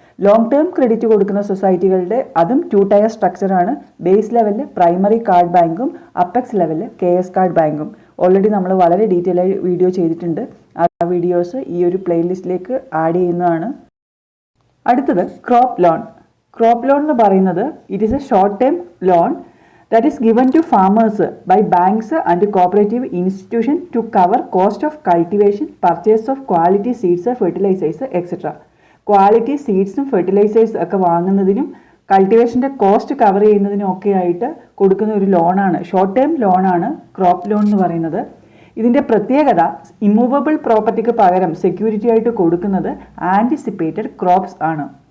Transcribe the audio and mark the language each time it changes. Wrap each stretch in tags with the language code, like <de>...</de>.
<ml>Long term credit കൊടുക്കുന്ന സൊസൈറ്റികളുടെ അതും 2 tyre സ്ട്രക്ചറാണ്. Base ലെവലിൽ പ്രൈമറി കാർഡ് ബാങ്കും അപ്പെക്സ് ലെവലിൽ KS കാർഡ് ബാങ്കും. ഓൾറെഡി നമ്മൾ വളരെ ഡീറ്റെയിൽ ആയി വീഡിയോ ചെയ്തിട്ടുണ്ട്. ആ വീഡിയോസ് ഈ ഒരു പ്ലേലിസ്റ്റിലേക്ക് ആഡ് ചെയ്യുന്നതാണ്. അടുത്തത് ക്രോപ്പ് ലോൺ. ക്രോപ്പ് ലോൺ എന്ന് പറയുന്നത്</ml> <en>It is a short term loan that is given to farmers by banks and cooperative institution to cover cost of cultivation, purchase of quality seeds, fertilizers, etc.</en> <ml>Quality സീഡ്സും fertilisers ഒക്കെ വാങ്ങുന്നതിനും കൾട്ടിവേഷൻ്റെ cost cover ചെയ്യുന്നതിനും ഒക്കെ ആയിട്ട് കൊടുക്കുന്ന ഒരു ലോണാണ്, short term ലോണാണ് crop loan എന്ന് പറയുന്നത്. ഇതിൻ്റെ പ്രത്യേകത ഇമ്മൂവബിൾ പ്രോപ്പർട്ടിക്ക് പകരം സെക്യൂരിറ്റി ആയിട്ട് കൊടുക്കുന്നത് ആൻറ്റിസിപ്പേറ്റഡ് ക്രോപ്സ് ആണ്.</ml>